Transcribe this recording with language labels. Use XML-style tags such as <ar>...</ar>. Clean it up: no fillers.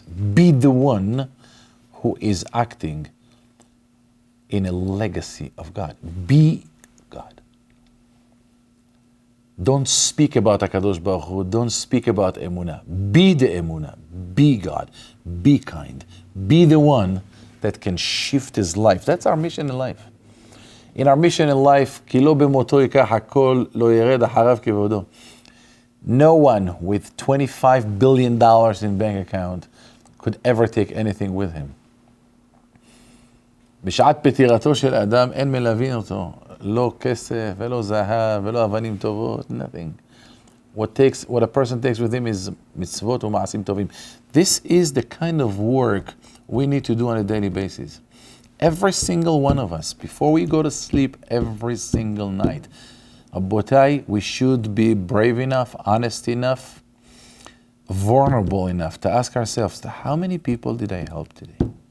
<en>Be the one who is acting in a legacy of God. Be God. Don't speak about HaKadosh Baruch Hu. Don't speak about Emunah. Be the Emunah. Be God. Be kind. Be the one that can shift his life. That's our mission in life.</en> <he>In our mission in life, כי לא במותו ייקח הכל, לא ירד אחריו כבודו.</he> <en>No one with $25 billion in bank account could ever take anything with him.</en> <he>בשעת פטירתו של אדם אין מלווין אותו. לא כסף, ולא זהב, ולא אבנים טובות, nothing.</he> <en>What a person takes with him is mitzvot</en> <he>ומעשים טובים.</he> <en>This is the kind of work we need to do on a daily basis. Every single one of us, before we go to sleep every single night, Abotai, we should be brave enough, honest enough, vulnerable enough to ask ourselves, how many people did I help today?</en>